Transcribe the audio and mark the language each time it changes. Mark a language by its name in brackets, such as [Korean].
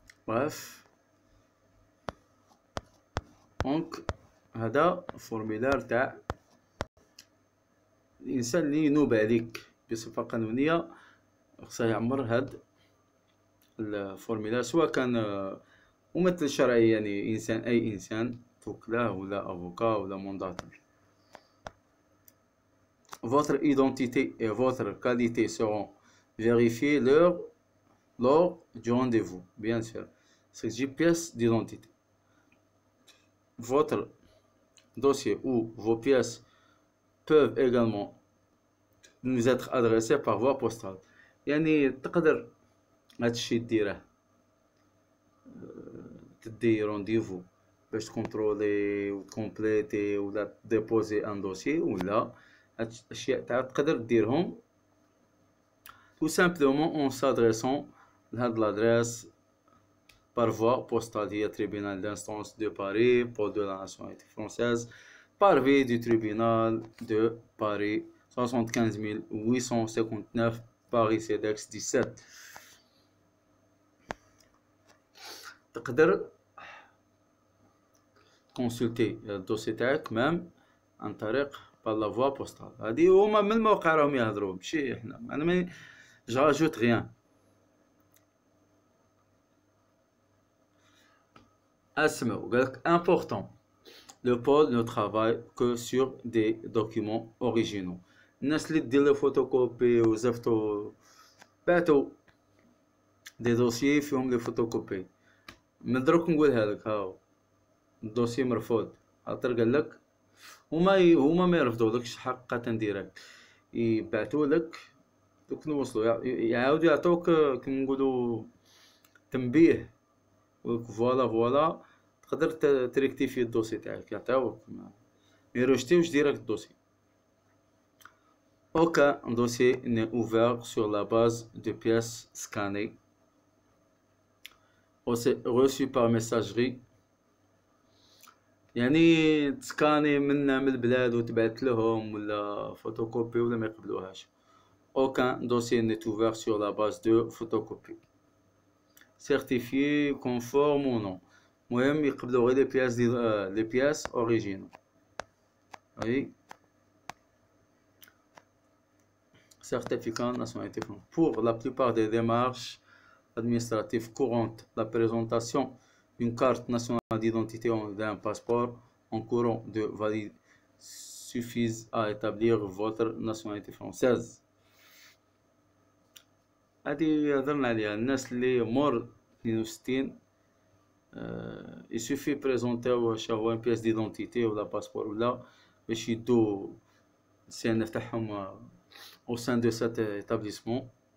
[Arabic] bref دونك هذا فورمولير تاع الانسان اللي ينوب عليك بصفة قانونية خصها يعمر هاد الفورميلا، سواء كان ممثل شرعي يعني إنسان، أي إنسان توكله ولا أفوكا ولا مونداتور. [French] Votre identité et votre qualité seront vérifiées lors du rendez-vous, bien sûr. C'est une pièce d'identité. Votre dossier ou vos pièces peuvent également nous être adressées par voie postale. [Arabic] يعني تقدر هادشي ديره تدي رونديفو باش تكونترولي وتكومبليتي ولا ديبوزي ان دوسي، ولا هاد الاشياء تقدر ديرهم [French] tout simplement en s'adressant لهاد l'adresse par voie postale. هي tribunal d'instance de Paris, pôle de la nationalité française, parvis du tribunal de Paris 75859 Paris CEDEX 17. [Arabic] تقدر كونسلتي الدوسي تاعك مام عن طريق [French] par la voie postale. [Arabic] هادي هما من الموقع راهم يهضروا، ماشي احنا، انا ما جاجوت غيان. اسمعوا، قالك [French] important le pôle ne travaille que sur des documents originaux. [Arabic] الناس اللي دير لي فوتوكوبي وزفتو بعتو دي دوسيي فيهم لي فوتوكوبي، من دروك نقولها لك هاو الدوسي مرفوض، خاطر قالك هما ما يرفضولكش حقا ديريكت، يبعتولك دوك نوصلو يعاودو يعطوك كيما نقولو تنبيه، فوالا تقدر تريكتيفي الدوسي تاعك، يعطيوك ما يروجتيوش ديريكت الدوسي. [French] Aucun dossier n'est ouvert sur la base de pièces scannées ou reçues par messagerie. [Arabic] يعني تسكاني من البلاد وتبعت لهم ولا فوتوكوبي ولا ما يقبلوهاش. [French] Aucun dossier n'est ouvert sur la base de photocopie certifié conforme ou non. [Arabic] المهم يقبلوا غير [French] les pièces originaux. Oui. Certificat de nationalité française. Pour la plupart des démarches administratives courantes, la présentation d'une carte nationale d'identité ou d'un passeport en courant de validité suffisent à établir votre nationalité française. [Arabic] هذه هضرنا عليها، الناس اللي مور 62 يسوفي بريزونتيو واش هو بياس ديدونتيتي ولا باسبور ولا باش يدو السي ان اف تاعهم [French] au sein de cet établissement.